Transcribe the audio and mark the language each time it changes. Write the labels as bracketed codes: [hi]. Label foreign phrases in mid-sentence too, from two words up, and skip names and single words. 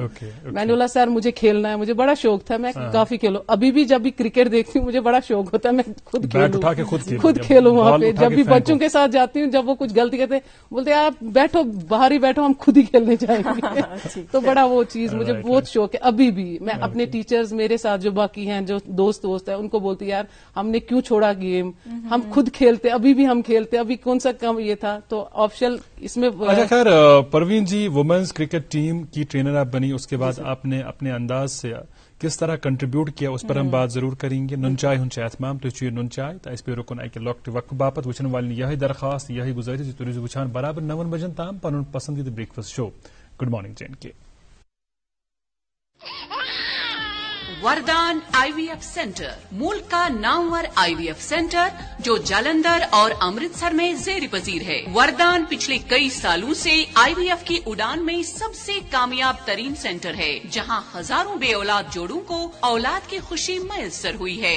[ur] میں نے بولا سر مجھے کھیلنا ہے، مجھے بڑا شوق تھا، میں کافی کھیلوں، ابھی بھی جب بھی کرکٹ دیکھتی ہوں مجھے بڑا شوق ہوتا ہے میں خود کھیلوں وہاں پہ، جب بھی بچوں کے ساتھ جاتی ہوں جب وہ کچھ غلطی کرتے بولتے آپ بیٹھو باہر ہی بیٹھو ہم خود ہی کھیلنے جائیں گے، تو بڑا وہ چیز مجھے بہت شوق ہے ابھی بھی، میں اپنے ٹیچرز میرے ساتھ جو باقی ہیں جو دوست ہیں ان کو بولتی یار ہم نے کیوں چھوڑا گیم، ہم خود کھیلتے، ابھی بھی ہم کھیلتے، ابھی کون سا کم یہ تھا، تو آفیشل اس میں۔ اچھا خیر پروین جی وومنز کرکٹ ٹیم کی ٹرینر آپ بنی، اس کے بعد آپ نے اپنے انداز سے کس طرح کنٹریبیوٹ کیا اس پر ہم بات ضرور کریں گے۔ [ks] نن چائے ہن اہتمام تھی چیو نن چائے تو اس پہ رکن اکہ لۄکٹہِ وقت باپت وچھن والن یہ درخواست یہ گزارش تھی روزو وچھان برابر 9 بجن تام پن پسندیدہ [en] breakfast show good morning [ks] JNK۔ [ur] وردان IVF سینٹر، ملک کا نامور IVF سینٹر جو جالندھر اور امرتسر میں زیر پذیر ہے۔ وردان پچھلے کئی سالوں سے IVF کی اڑان میں سب سے کامیاب ترین سینٹر ہے، جہاں ہزاروں بے اولاد جوڑوں کو اولاد کی خوشی میسر ہوئی ہے۔